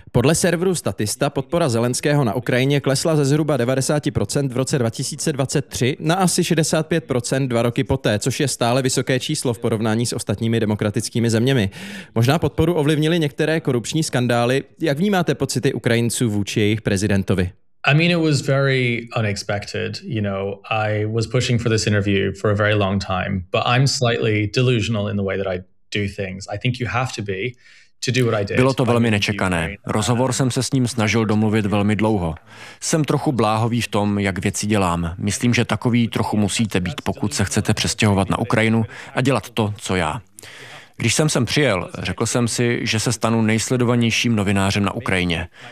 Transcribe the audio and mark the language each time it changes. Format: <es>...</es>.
<cs>Podle serveru Statista podpora Zelenského na Ukrajině klesla ze zhruba 90% v roce 2023 na asi 65% dva roky poté, což je stále vysoké číslo v porovnání s ostatními demokratickými zeměmi. Možná podporu ovlivnily některé korupční skandály. Jak vnímáte pocity Ukrajinců vůči jejich prezidentovi?</cs> <en>I mean, it was very unexpected. You know, I was pushing for this interview for a very long time, but I'm slightly delusional in the way that I do things. I think you have to be.</en> <cs>Bylo to velmi nečekané. Rozhovor jsem se s ním snažil domluvit velmi dlouho. Jsem trochu bláhový v tom, jak věci dělám. Myslím, že takový trochu musíte být, pokud se chcete přestěhovat na Ukrajinu a dělat to, co já. Když jsem sem přijel, řekl jsem si, že se stanu nejsledovanějším novinářem na Ukrajině.</cs>